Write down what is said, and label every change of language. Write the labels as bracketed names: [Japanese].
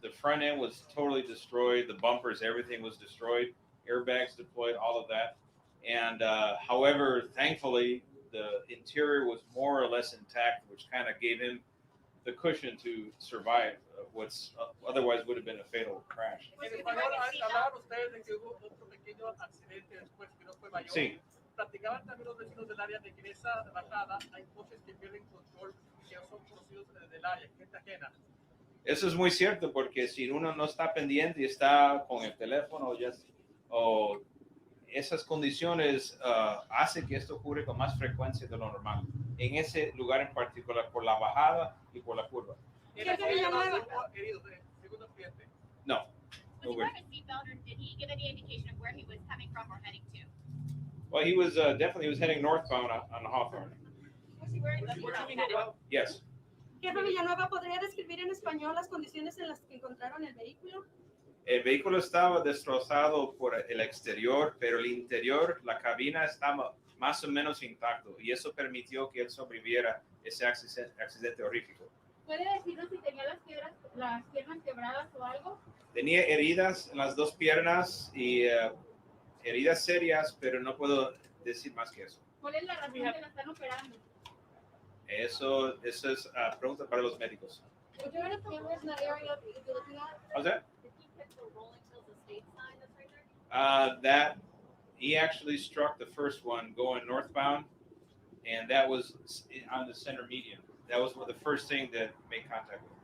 [English] The front end was totally destroyed. The bumpers, everything was destroyed. Airbags deployed, all of that. And however, thankfully, the interior was more or less intact, which kind of gave him the cushion to survive what's otherwise would have been a fatal crash. [Spanish] En español, hablaban ustedes de que hubo otro pequeño accidente después que no fue mayor. Sí. Platicaban también los vecinos del área de que en esa bajada hay coches que pierden control y que son conocidos del área, gente ajena. Eso es muy cierto porque si uno no está pendiente y está con el teléfono o esas condiciones hacen que esto ocurre con más frecuencia de lo normal. En ese lugar en particular, por la bajada y por la curva. En el Villanueva heridos de segundo cliente. No. [English] Was he wearing a seatbelt, or did he give any indication of where he was coming from or heading to? Well, he was definitely heading northbound on Hawthorne. Was he wearing a seatbelt? Yes. [Spanish] Jefe Villanueva, ¿podría describir en español las condiciones en las que encontraron el vehículo? El vehículo estaba destrozado por el exterior, pero el interior, la cabina estaba más o menos intacto y eso permitió que él sobreviviera ese accidente horrífico. ¿Puede decirnos si tenía las piernas quebradas o algo? Tenía heridas en las dos piernas y heridas serias, pero no puedo decir más que eso. ¿Cuál es la razón que la están operando? Eso es pregunta para los médicos. [English] Was there any cameras in that area that you were looking at? How's that? Did he hit the Rolling Hills Estate sign that's right there? That he actually struck the first one going northbound, and that was on the center median. That was the first thing that made contact with him.